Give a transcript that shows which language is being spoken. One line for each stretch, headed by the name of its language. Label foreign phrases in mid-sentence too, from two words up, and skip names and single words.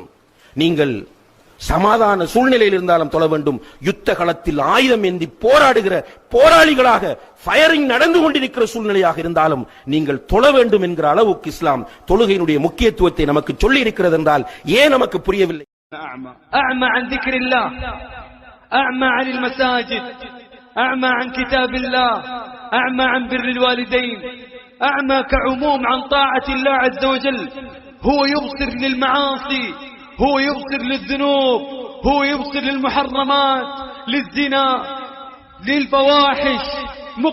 Tamil: நீங்கள் சமாதான சூழ்நிலையில் இருந்தாலும் தொழ வேண்டும். யுத்த களத்தில் ஆயுதம் ஏந்தி போராடுகிற போராளிகளாக ஃபயரிங் நடந்து கொண்டிருக்கிற சூழ்நிலையாக இருந்தாலும் நீங்கள் தொழ வேண்டும் என்கிற அளவுக்கு இஸ்லாம் தொழுகையினுடைய முக்கியத்துவத்தை நமக்கு சொல்லி இருக்கிறது என்றால் ஏன் நமக்கு புரியவில்லை?
Arabic: أعمى عن ذكر الله، أعمى عن المساجد، أعمى عن كتاب الله، أعمى عن بر الوالدين، أعمى كعموم عن طاعة الله عز وجل. هو يبصر للمعاصي، هو يبصر للذنوب، هو يبصر للمحرمات، للزنا، للفواحش، مقبل إليها.